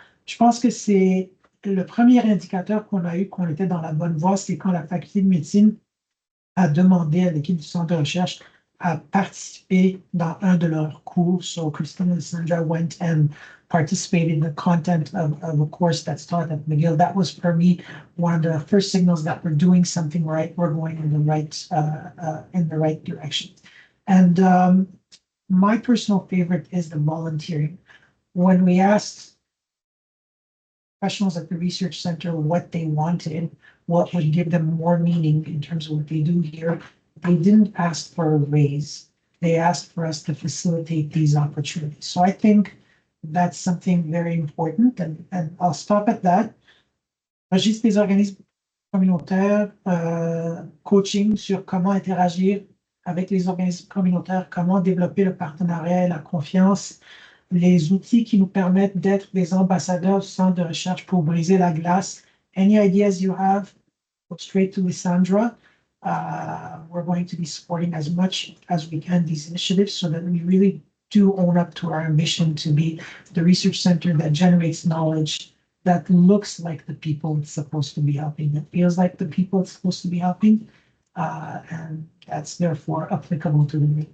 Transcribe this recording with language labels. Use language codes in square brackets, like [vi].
[fr] Je pense que c'est le premier indicateur qu'on a eu, qu'on était dans la bonne voie, c'est quand la faculté de médecine a demandé à l'équipe du centre de recherche à participer dans un de leurs cours. [en] So Christine and Sandra went and participated in the content of a course that's taught at McGill. That was, for me, one of the first signals that we're doing something right. We're going in the right direction. And my personal favorite is the volunteering. When we asked professionals at the research center what they wanted, what would give them more meaning in terms of what they do here, they didn't ask for a raise. They asked for us to facilitate these opportunities. So I think that's something very important, and I'll stop at that. [fr] Registre des organismes communautaires, coaching sur comment interagir avec les organismes communautaires, comment développer le partenariat et la confiance, les outils qui nous permettent d'être des ambassadeurs du centre de recherche pour briser la glace. [en] Any ideas you have, go straight to Lysandra. We're going to be supporting as much as we can these initiatives so that we really do own up to our ambition to be the research center that generates knowledge that looks like the people it's supposed to be helping, that feels like the people it's supposed to be helping, and that's therefore applicable to the